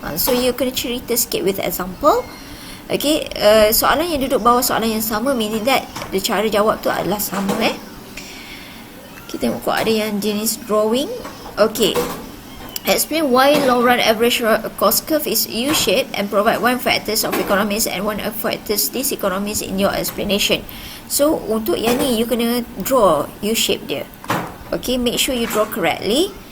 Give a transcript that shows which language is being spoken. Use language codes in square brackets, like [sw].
[ms] So you kena cerita sikit [en] with example. [ms] Okay, soalan yang duduk bawah soalan yang sama, [en] meaning that the [ms] cara jawab tu adalah sama. Kita tengok kok ada yang jenis drawing. [en] Okay, explain why long run average cost curve is U-shaped and provide one factors of economies and one factors diseconomies in your explanation. [ms] So untuk yang ni you kena draw U-shape dia. [en] Okay, make sure you draw correctly.